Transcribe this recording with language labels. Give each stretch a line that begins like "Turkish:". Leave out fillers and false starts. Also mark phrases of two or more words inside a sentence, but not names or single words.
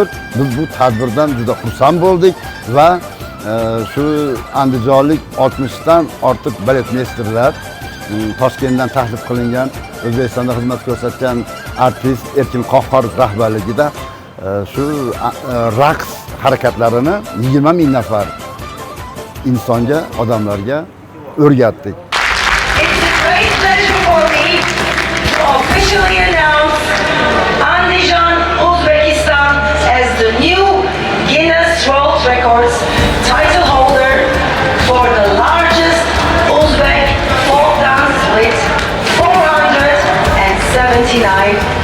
Uzbek: Biz bu tadbirdan juda xursand bo'ldik va shu andijonlik 60 dan ortiq baletmesterlar, Toshkentdan taklif qilingan, O'zbekistonda xizmat ko'rsatgan artist Erkin Qahhorov rahbarligida shu raqs harakatlarini 20 ming nafar insonga, odamlarga o'rgatdik.
English: It's a great pleasure for me to officially announce Andijon, Uzbekistan as the new Guinness World Records title holder for the largest Uzbek folk dance with 479 participants.